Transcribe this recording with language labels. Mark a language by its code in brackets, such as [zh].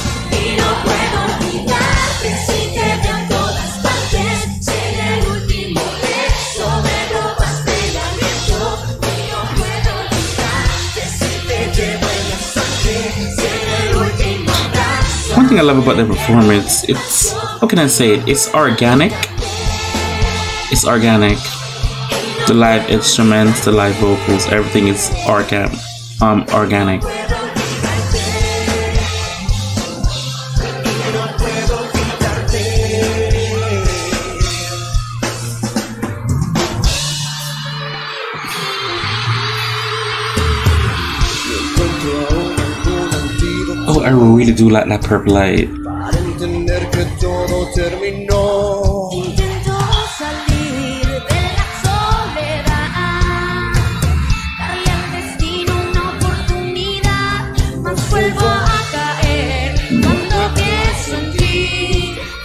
[es] Y no puedo olvidarte si te veo en todas partes. En el último beso me robaste el aliento. Y no puedo olvidarte si te llevo en la sangre. En el último abrazo. [en] One thing I love about the performance, it's, how can I say it? It's organic. It's organic. The live instruments, the live vocals, everything is organic. I really do like that purple light. [es] Para entender que todo terminó. Intento salir de la soledad, darle al destino una oportunidad, mas vuelvo a caer cuando pienso en ti.